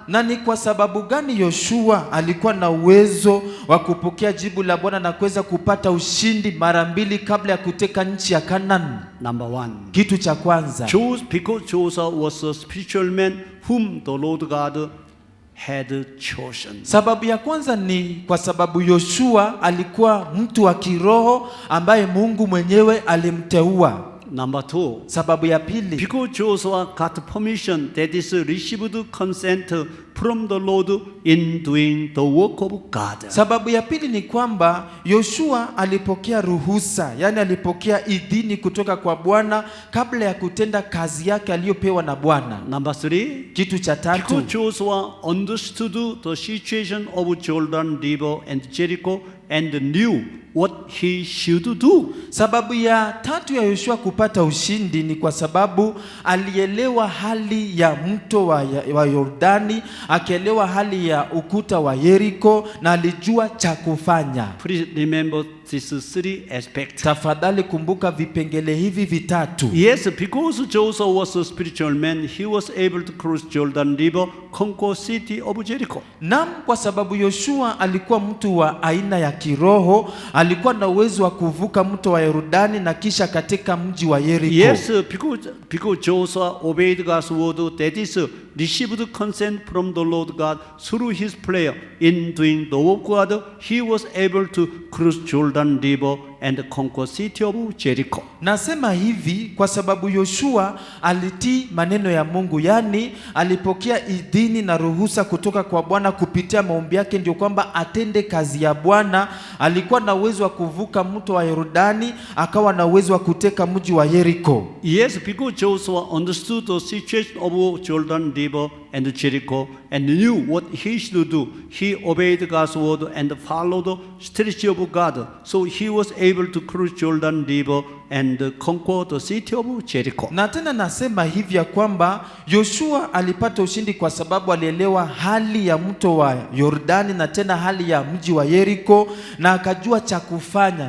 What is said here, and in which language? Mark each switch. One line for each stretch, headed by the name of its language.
Swahili: Na ni kwa sababu gani Yoshua alikuwa na uwezo wa kupokea jibu la Bwana na kuweza kupata ushindi mara mbili kabla ya kuteka nchi ya Canaan?
English: Number 1.
Swahili: Kitu cha kwanza,
English: Because Joshua was a spiritual man whom the Lord God had chosen.
Swahili: sababu ya kwanza ni kwa sababu Yoshua alikuwa mtu wa kiroho ambaye Mungu mwenyewe alimteua.
English: Number 2.
Swahili: Sababu ya pili,
English: Because Joshua got permission, that is, received consent from the Lord in doing the work of God.
Swahili: sababu ya pili ni kwamba Yoshua alipokea ruhusa, yani alipokea idhini kutoka kwa Bwana kabla ya kutenda kazi yake aliyopewa na Bwana.
English: Number 3.
Swahili: Kitu cha tatu,
English: Because Joshua understood the situation of Jordan River and Jericho and knew what he should do.
Swahili: sababu ya tatu ya Yoshua kupata ushindi ni kwa sababu alielewa hali ya mto wa Yordani, akielewa hali ya ukuta wa Yeriko na alijua cha kufanya.
English: Please remember these 3 aspects.
Swahili: Tafadhali kumbuka vipengele hivi vitatu.
English: Yes, because Joshua was a spiritual man, he was able to cross Jordan River, conquer city of Jericho.
Swahili: Naam, kwa sababu Yoshua alikuwa mtu wa aina ya kiroho, alikuwa na uwezo wa kuvuka mto wa Yordani na kisha katika mji wa Yeriko.
English: Yes, because Joshua obeyed God's word, that is, received consent from the Lord God through his prayer in doing the work of God, he was able to cross Jordan River and conquer city of Jericho.
Swahili: Nasema hivi kwa sababu Yoshua alitii maneno ya Mungu, yani alipokea idhini na ruhusa kutoka kwa Bwana kupitia maombi yake, ndio kwamba atende kazi ya Bwana. Alikuwa na uwezo wa kuvuka mto wa Yordani, akawa na uwezo wa kuteka mji wa Yeriko.
English: Yes, because Joshua understood the situation of Jordan River and Jericho and knew what he should do. He obeyed God's word and followed the strategy of God. So he was able to cross Jordan River and conquer the city of Jericho.
Swahili: Na tena nasema hivi ya kwamba Yoshua alipata ushindi kwa sababu alielewa hali ya mto wa Yordani na tena hali ya mji wa Yeriko na akajua cha kufanya.